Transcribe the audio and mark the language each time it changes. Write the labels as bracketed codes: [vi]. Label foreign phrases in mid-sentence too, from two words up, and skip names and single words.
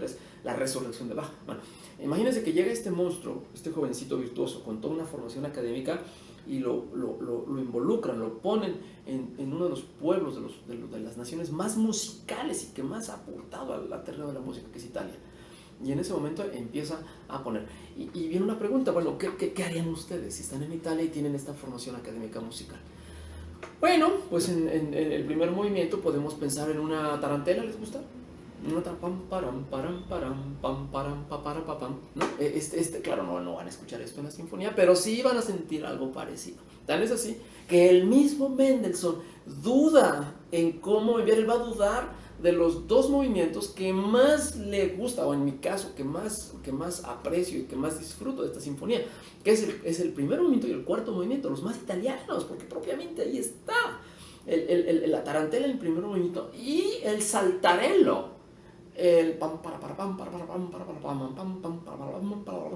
[es] Es la resurrección de Bach. Bueno, imagínense que llega este monstruo, este jovencito virtuoso con toda una formación académica, y lo involucran, lo ponen en uno de los pueblos de las naciones más musicales y que más ha aportado al terreno de la música, que es Italia. Y en ese momento empieza a poner. Y viene una pregunta, bueno, ¿qué harían ustedes si están en Italia y tienen esta formación académica musical? Bueno, pues en el primer movimiento podemos pensar en una tarantela, ¿les gusta? Una pam param param param pam param papara papam, ¿no? Claro, no van a escuchar esto en la sinfonía, pero sí van a sentir algo parecido. Tal es así que el mismo Mendelssohn duda en cómo enviar. Él va a dudar de los dos movimientos que más le gusta, o en mi caso, que más aprecio y que más disfruto de esta sinfonía, que es el primer movimiento y el cuarto movimiento, los más italianos, porque propiamente ahí está la tarantela en el primer movimiento y el saltarello, el pam para pam para pam para pam pam pam para.